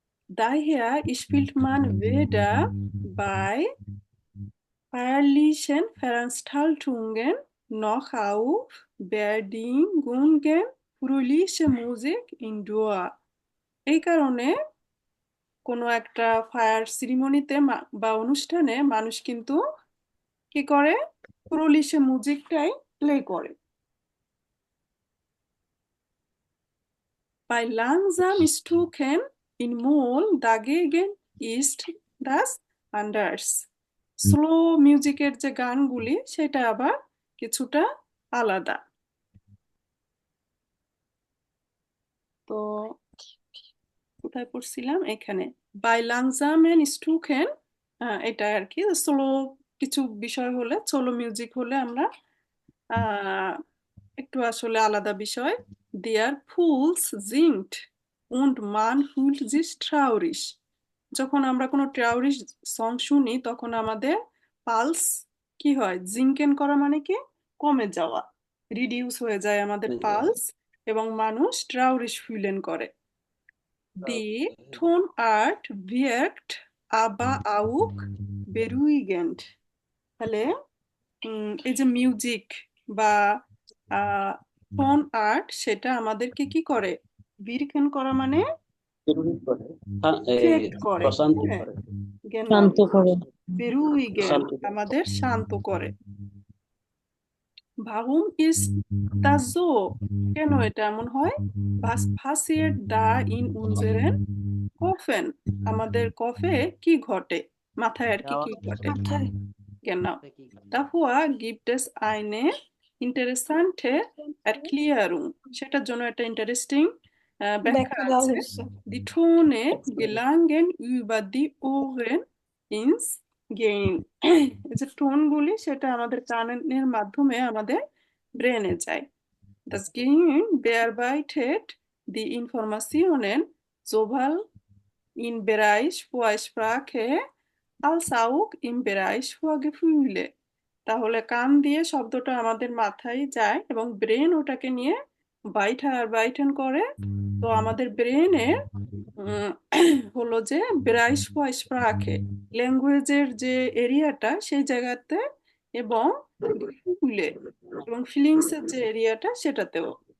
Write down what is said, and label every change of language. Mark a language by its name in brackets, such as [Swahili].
[German] Daher spielt man weder bei feierlichen Veranstaltungen noch auf Beerdigungen fröhliche Musik in Dur. [Bangla] এই কারণে কোনো একটা fire সিরিমনিতে বা অনুষ্ঠানে মানুষ কিন্তু কি করে? ফ্রোলিশে মিউজিকটাই প্লে করে। [German] Bei langsam Stücken in Moll dagegen ist das anders. [Bangla] Slow মিউজিকের যে গানগুলি সেটা আবার কিছুটা আলাদা। তো কোথায় পড়ছিলাম? এখানে বাই লাংজামেন স্টুকেন, এটা আর কি স্লো কিছু বিষয় হলে, সোলো মিউজিক হলে আমরা একটু আসলে আলাদা বিষয়। দেয়ার fools জিংট [German] und man fühlt sich traurig, [Bangla] যখন আমরা কোনো ট্রাউরিশ সং শুনি তখন আমাদের পালস কি হয়? জিঙ্কেন করা মানে কি? কমে যাওয়া, রিডিউস হয়ে যায় আমাদের পালস, এবং মানুষ ট্রাউরিশ ফিলেন করে। [German] Die Tonart wirkt aber auch beruhigend. [Bangla] তাহলে এই যে মিউজিক বা টোন আর্ট সেটা আমাদেরকে কি করে? বিরকেন করা মানে ইফেক্ট করে, প্রশান্তি হ্যাঁ, করে, শান্ত করে। বেরুইগেন শান্তি করে। আমাদের শান্ত করে। [German] Warum ist das so? [Bangla] কেন এটা এমন হয়? [German] Was passiert da in unseren Köpfen? [Bangla] আমাদের কফে কি ঘটে? মাথায় আর কি কি ঘটে? মাথায় [German] Genau. Davor gibt es eine interessante Erklärung. [Bangla] সেটার জন্য একটা ইন্টারেস্টিং ব্যাখ্যা ব্যাখ্যা দেওয়া আছে। হয়েছে। [German] Die Tone gelangen über die Ohren ins Gehirn. [Bangla] এই যে টোনগুলি সেটা আমাদের কানের মাধ্যমে আমাদের ব্রেনে যায়। [German] Das Gehirn bearbeitet die Informationen sowohl im Bereich Sprache als auch im Bereich Gefühle. [Bangla] তাহলে কান দিয়ে শব্দটা আমাদের মাথায় যায় এবং ব্রেন ওটাকে নিয়ে বাইটেন করে তো আমাদের ব্রেনের হলো যে Bereichssprache ল্যাঙ্গুয়েজের যে এরিয়াটা সেই জায়গাতে এবং Gefühle এবং ফিলিংসের যে এরিয়াটা সেটাতেও।